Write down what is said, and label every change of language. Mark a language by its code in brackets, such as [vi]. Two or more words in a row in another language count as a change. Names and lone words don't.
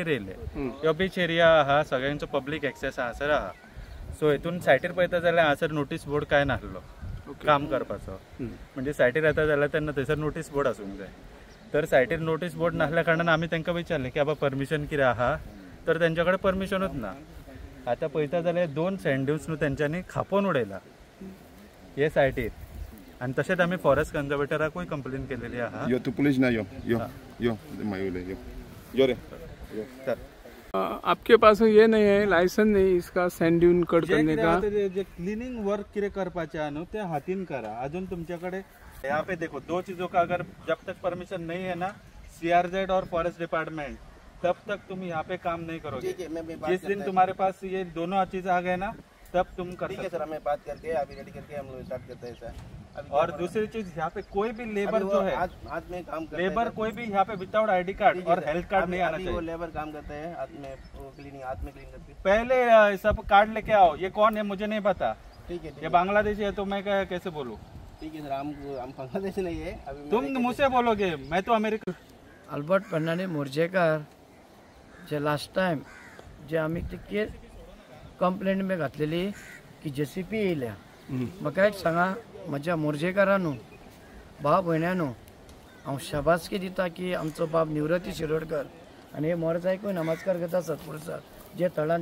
[kok] येयले ह्यो [en] beach area [kok] आहा सगळ्यांचो [en] public access [kok] हांगासर आहा सो हेतून सायटीर पळयता जाल्यार हांगासर [en] notice board [kok] काय नासलो काम करपाचो म्हणजे सायटीर येता जाल्यार तेन्ना थंयसर [en] notice board [kok] आसूंक जाय तर सायटीर [en] notice board [kok] नासल्या कारणान आमी तांकां विचारलें की बाबा परमिशन कितें आहा तर तेंच्या कडेन परमिशनूच ना आतां पळयता जाल्यार 2 [en] sand dunes [kok] न्हू तेंच्यांनी खापोवन उडयला हे सायटीर आनी तशेंच आमी फॉरेस्ट कन्जर्वेटराकूय कंप्लेन केलेली आहा यो तू पुलिस ना यो यो यो मायूले यो यो रे [hi] सर आपके पास ये नहीं है लाइसेंस नहीं इसका [en] sand dune [hi] कट करने का [kok] जे क्लीनिंग वर्क कितें करपाचें आहा न्हू तें हातीन करा अजून तुमचे कडेन [hi] यहाँ पे देखो 2 चीजों का अगर जब तक परमिशन नहीं है ना CRZ और [en] forest department [hi] तब तक तुम यहाँ पे काम नहीं करोगे जिस दिन तुम्हारे पास ये दोनों चीज आ गए ना तब तुम कर सकते। सर हमें बात करके अभी रेडी करके हम लोग स्टार्ट करते हैं सर। और दूसरी चीज यहाँ पे कोई भी लेबर जो है हाथ में काम करते लेबर कोई भी यहाँ पे [en] without ID card [hi] और [en] health card [hi] नहीं आना चाहिए। वो लेबर काम करते हैं हाथ में क्लीनिंग हाथ में क्लीन करते हैं। पहले सब कार्ड लेके आओ। ये कौन है मुझे नहीं पता। ठीक है ये बांग्लादेशी है तो मैं कैसे बोलूँ। ठीक है सर हम बांग्लादेश नहीं है अभी तुम मुझसे बोलोगे मैं तो अमेरिका। [kok] अल्बर्ट फर्नांडीस मोर्जेकार जे [en] last time [kok] जे आमी ते कंप्लेंट में घातलेली की JCP येयल्या म्हाका एक सांगा म्हज्या मोर्जेकारानू भाव भयण्यानू हांव शाबासकी दिता की आमचो बाब निवृत्ती शिरोडकर आनी हे मोरजायकूय नमस्कार करता सत्पुरुशाक जे तळान